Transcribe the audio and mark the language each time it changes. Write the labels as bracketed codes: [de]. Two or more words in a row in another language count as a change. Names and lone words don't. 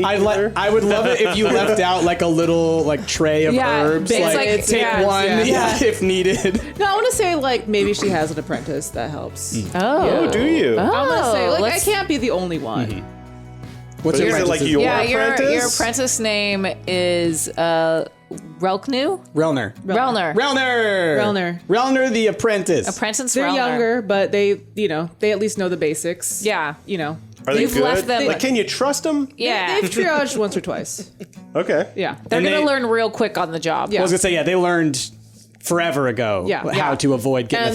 [en] I would love it if you left out like a little like tray of Yeah, herbs. it's Like, like- take yeah, one yeah. if needed. No, I want to say like maybe she has an apprentice that helps. Oh. do you? I want to say like I let's- can't be the only one. What's But your is it like apprentice's your Yeah, apprentice? your apprentice name is Relknu? Relner. Relner. Relner. Relner the apprentice. Apprentice They're Relner. younger, but they at least know the basics. Yeah. Are they You've good? left them- Like, can you trust them? Yeah. They've triaged once or twice. Okay. Yeah. They're And going to they- learn real quick on the job. Yeah. I was gonna say, yeah, they learned forever ago Yeah. how Yeah. to avoid getting